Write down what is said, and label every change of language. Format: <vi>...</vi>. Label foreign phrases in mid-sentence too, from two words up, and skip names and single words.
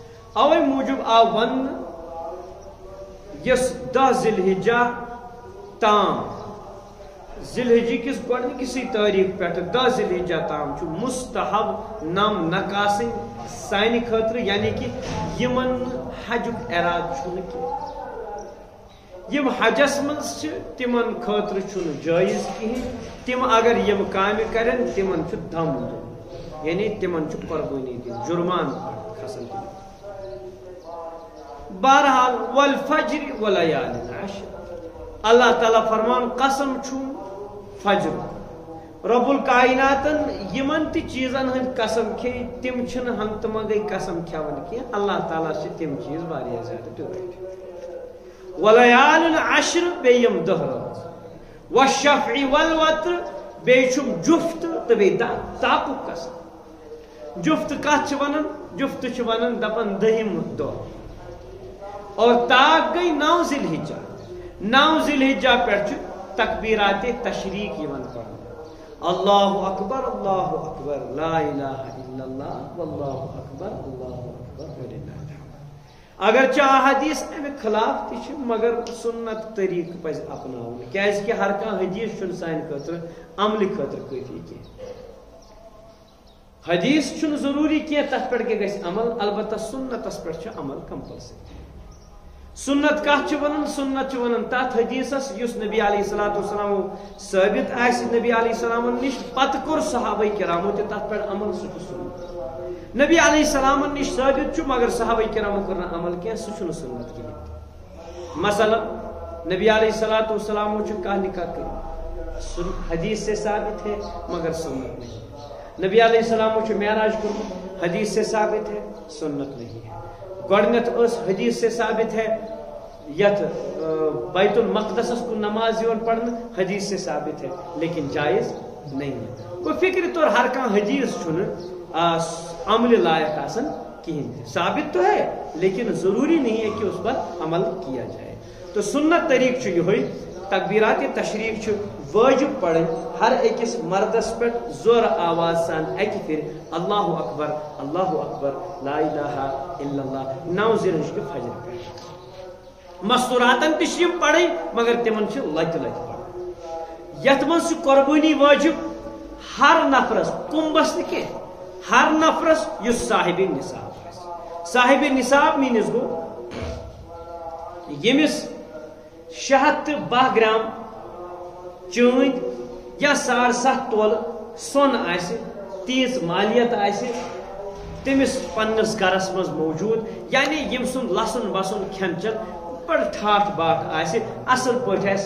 <ks>اوے موجب آو ون یس 10 ذی الحجہ تام ذی الحجہ کس گۄڈنِکسٕے تٲریٖخ پٮ۪ٹھ 10 ذی الحجہ تام چھُ مستحب نم نکاسن سانہِ خٲطرٕ یعنی کہ یمن حجُک اراد چھُنہٕ کینٛہہ یم حجس منٛز چھِ تمن خٲطرٕ چھُنہٕ جٲیز کِہیٖنۍ تم اگر یم کامہِ کرن تمن چھُ دم دیُن یعنی تمن چھُ قربٲنی دِنۍ جُرمان کھسان تمن بہرحال</ks> <ar>والفجر ولیال عشر</ar> <ks>اللہ تعالیٰ فرمان قسم چھُ فجر رب الکائناتن یمن تہِ چیزن ہند قسم کھے تم چھنہٕ ہنگتہٕ منگے قسم کھیون کینٛہہ اللہ تعالیٰ چھِ تم چیز واریاہ زیادٕ ٹوٹھ</ks> <ar>ولیال عشر</ar> <ks>بیٚیہِ یِم دہ رٲژ</ks> <ar>والشفع والوتر</ar> <ks>بیٚیہِ چھُم جفت تہٕ بیٚیہِ طاقُک قسم جفت کتھ چھِ ونان جفت چھِ ونان دپان دٔہِم دۄہ اور طاق گئی 9 ذی الحجہ 9 ذی الحجہ پٮ۪ٹھ چھُ تکبیرات تشریق یوان پڑھن</ks> <ar>اللہ اکبر لا الہ الا اللہ واللہ اکبر وللہ الحمد</ar> <ks>اگرچہ حدیث امیک خلاف تہ مگر سنت طریقہ پز اپناؤن کیاز کہ ہر کانٛہہ حدیث چھُنہٕ سانہِ خٲطرٕ عملہِ خٲطرٕ کٲفی کینٛہہ حدیث چھُنہٕ ضروٗری کینٛہہ تتھ پٮ۪ٹھ کیٛاہ گژھِ عمل البتہ سنتس پٮ۪ٹھ چھُ عمل کمپلسری سنت کتھ چھِ ونان سنت چھِ ونان تتھ حدیثس یُس نبی</ks> <ar>علیہ الصلوۃ والسلام</ar> <ks>ثٲبت آسہِ نبی علیہ السلامن نش پتہٕ کوٚر صحابہ کرامو تہِ تتھ پٮ۪ٹھ عمل سُہ چھُ سنت نبی علیہ السلامن نش ثٲبت چھُ مگر صحابہ کرامو کوٚر نہٕ عمل کینٛہہ سُہ چھُنہٕ سنت کِہیٖنۍ مثلا نبی</ks> <ar>علیہ الصلوۃ والسلام</ar> <ks>چھُ کانٛہہ نکاح کٔرِتھ</ks> <ur>حدیث سے ثابت ہے مگر سنت نہیں</ur> <ks>نبی علیہ السلام چھُ معراج کوٚرمُت حدیث</ks> <ur>سے ثابت ہے سنت نہیں ہے</ur> <ks>گۄڈنیتھ ٲس</ks> <ur>حدیث سے ثابت ہے یتھ بیت المقدس کو نماز یوان پڑھنے حدیث سے ثابت ہے لیکن جائز نہیں ہے وہ</ur> <ks>فکر طور ہر کان حدیث چھُنہٕ عمل لائق آسان</ks> <ur>کہیں ثابت تو ہے لیکن ضروری نہیں ہے کہ اس پر عمل کیا جائے</ur> <ks>تو سنت طریق چھُ یہوے تکبیرات تشریق چھُ واجب پڑھن ہر أکِس مردس پٮ۪ٹھ زور آواز سان اکہِ پھر</ks> <ar>اللہ اکبر لا الہ الا اللہ</ar> <ks>9 ذی الحجہ کے فجر پٮ۪ٹھ مستوراتن تہِ چھِ یِم پڑھٕنۍ مگر تمن چھِ لتہِ لتہِ پڑھٕنۍ یتھ منٛز چھِ قربٲنی واجب ہر نفرس کُمبس نہٕ کینٛہہ ہر نفرس یُس صاحب نصاب آسہِ صاحب نصاب میٖنٕز گوٚو ییٚمِس 612 گرام چٲندۍ یا 7.5 تولہٕ سۄن آسہِ تیٖژ مالیت آسہِ تٔمِس پننِس گرس منٛز موجوٗد یعنی ییٚمہِ سُنٛد لسُن وسُن کھٮ۪ن چٮ۪ن بڑٕ ٹھاٹھ باٹھ آسہِ اصل پٲٹھۍ آسہِ</ks>